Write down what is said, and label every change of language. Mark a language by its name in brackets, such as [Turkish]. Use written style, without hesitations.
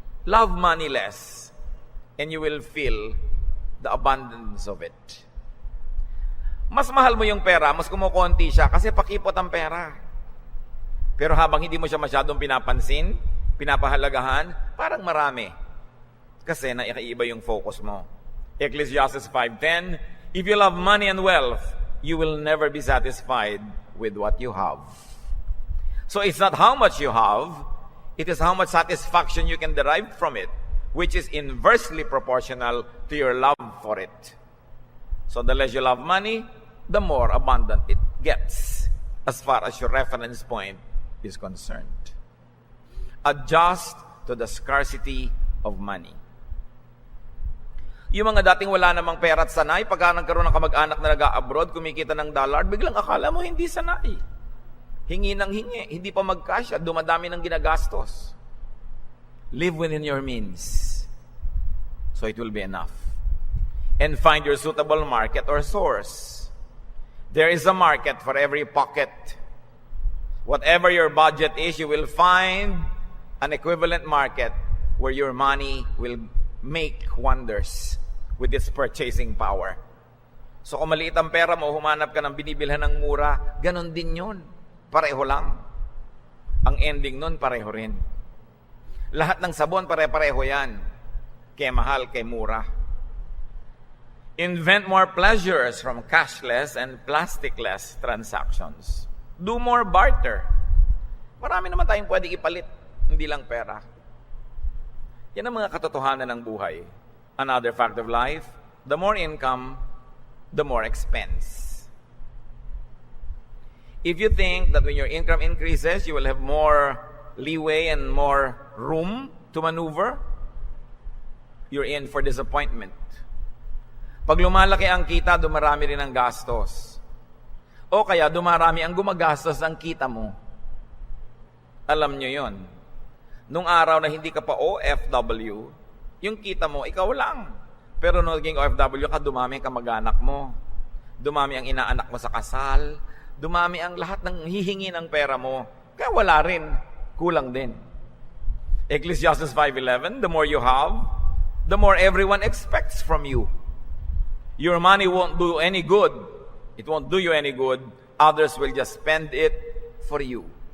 [English] Love money less, and you will feel the abundance of it. [Filipino] Mas mahal mo yung pera, mas kumukonti siya kasi pakipot ang pera. Pero habang hindi mo siya masyadong pinapansin, pinapahalagahan, parang marami. Kasi naiiba yung focus mo. [English] Ecclesiastes 5:10, if you love money and wealth, you will never be satisfied with what you have. So it's not how much you have, it is how much satisfaction you can derive from it, which is inversely proportional to your love for it. So the less you love money, the more abundant it gets, as far as your reference point is concerned. Adjust to the scarcity of money. [Filipino] Yung mga dating wala namang pera at sanay, pagka nagkaroon ng kamag-anak na nag-abroad, kumikita ng dollar, biglang akala mo hindi sanay. Hingi ng hingi, hindi pa magkasya, dumadami ng ginagastos. [English] Live within your means, so it will be enough. And find your suitable market or source. There is a market for every pocket. Whatever your budget is, you will find an equivalent market where your money will make wonders with its purchasing power. [Filipino] So kung maliit ang pera mo, humanap ka ng binibilhan ng mura, ganon din yun. Pareho lang. Ang ending nun, pareho rin. Lahat ng sabon, pare-pareho yan. Kaya mahal, kaya mura. [English] Invent more pleasures from cashless and plasticless transactions. Do more barter. [Filipino] Marami naman tayong pwede ipalit, hindi lang pera. Yan ang mga katotohanan ng buhay. [English] Another fact of life, the more income, the more expense. If you think that when your income increases, you will have more leeway and more room to maneuver, you're in for disappointment. [Filipino] Pag lumalaki ang kita, dumarami rin ang gastos. O kaya dumarami ang gumagastos ng kita mo. Alam nyo yon. Nung araw na hindi ka pa OFW, yung kita mo, ikaw lang. Pero nung naging OFW ka, dumami ang kamag-anak mo. Dumami ang inaanak mo sa kasal. Dumami ang lahat ng hihingi ng pera mo. Kaya wala rin. Kulang din. [English] Ecclesiastes 5:11, the more you have, the more everyone expects from you. Your money won't do any good. It won't do you any good. Others will just spend it for you.